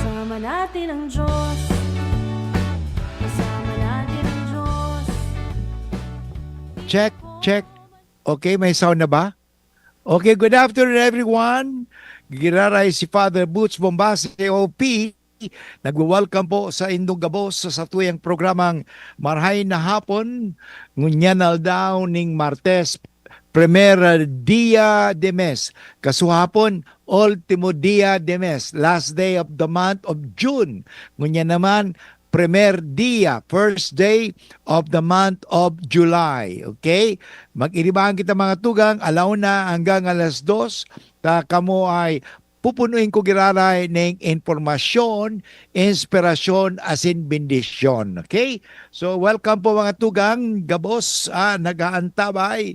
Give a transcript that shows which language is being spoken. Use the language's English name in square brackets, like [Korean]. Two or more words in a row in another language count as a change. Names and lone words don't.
[Filipino] Kasama natin ang Diyos. Kasama natin ang Diyos. [English] Check, check. [Filipino] Okay, may sound na ba? [English] Okay, good afternoon everyone. [Bikol] Giraray si Father Butch Bombase, OP. Nagwo-welcome po sa Indong Gabos sa tuyang programang Marhay na Hapon. Ngunyanal daw ning Martes, [Spanish] Primera Dia de Mes. [Bikol] Kasuhapon, [Spanish] Ultimo Dia de Mes. [English] Last day of the month of June. [Bikol] Ngunya naman, [Spanish] Primer Dia, [English] first day of the month of July. Okay? [Bikol] Mag-iribahan kita mga tugang, alaw na hanggang alas 2. Kamo ay pupunuin ko giraray ng informasyon, inspirasyon, asin bendisyon. Okay? So, welcome po mga tugang, gabos, nag-aantabay.